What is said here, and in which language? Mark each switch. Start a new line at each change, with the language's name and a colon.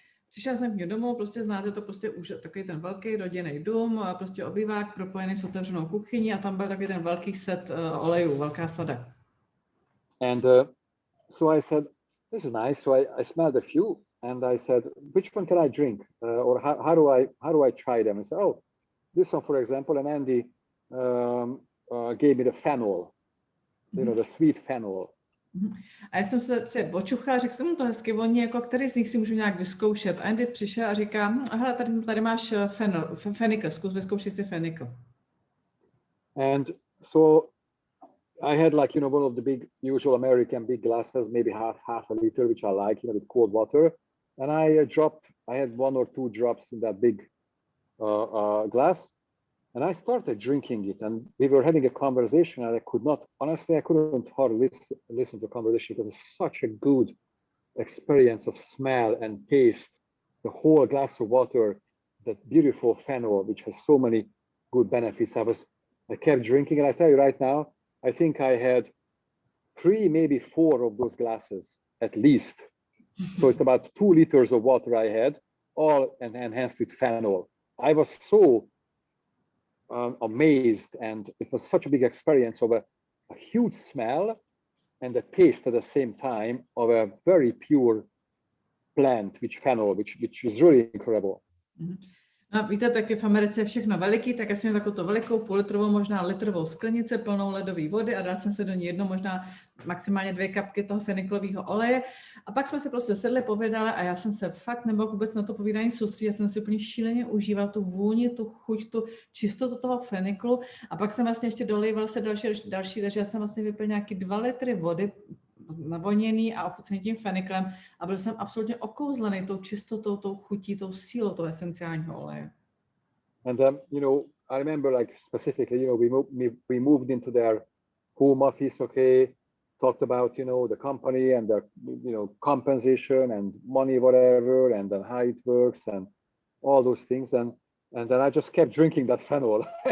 Czech: Přišel jsem k němu domů, prostě znáte to, prostě už takový ten velký rodinný dům, a prostě obývák propojený s otevřenou kuchyní a tam byl takový ten velký set olejů, velká sada.
English: And so I said, this is nice. So I smelled a few and I said, which one can I drink, or how do I try them? I said, oh, this one, for example. And Andy gave me the fennel, you know, the sweet fennel.
Czech: A já jsem se očuchala, řekl jsem mu to hezky, oni jako, který z nich si můžu nějak vyzkoušet. A Andy přišel a říká, hele, tady máš fenikl, zkus vyzkoušet si fenikl.
English: And so I had, like, you know, one of the big, usual American big glasses, maybe half a liter, which I like, you know, with cold water. And I had 1 or 2 drops in that big glass. And I started drinking it, and we were having a conversation, and I couldn't hardly listen to the conversation because it's such a good experience of smell and taste. The whole glass of water, that beautiful fennel, which has so many good benefits. I kept drinking, and I tell you right now, I think I had 3, maybe 4 of those glasses at least. So it's about 2 liters of water I had, all enhanced with fennel. I was so amazed, and it was such a big experience of a huge smell and a taste at the same time of a very pure plant, which fennel, which is really incredible.
Czech: No, víte, taky v Americe je všechno veliký, tak já jsem měl takovou velikou půllitrovou, možná litrovou sklenici plnou ledové vody a dal jsem se do ní možná maximálně 2 kapky toho feniklového oleje. A pak jsme se prostě sedli, povídali a já jsem se fakt nemohl vůbec na to povídání soustředit. Já jsem si úplně šíleně užíval tu vůni, tu chuť, tu čistotu toho feniklu. A pak jsem vlastně ještě dolejval se další, takže já jsem vlastně vypil nějaký 2 litry vody navoněný a ochucený tím feniklem a byl jsem absolutně okouzlený tou čistotou, tou chutí, tou sílou toho esenciálního oleje.
English: And you know, I remember, like, specifically, you know, we moved into their home office, okay, talked about, you know, the company and their, you know, compensation and money, whatever, and then how it works and all those things, and then I just kept drinking that fennel.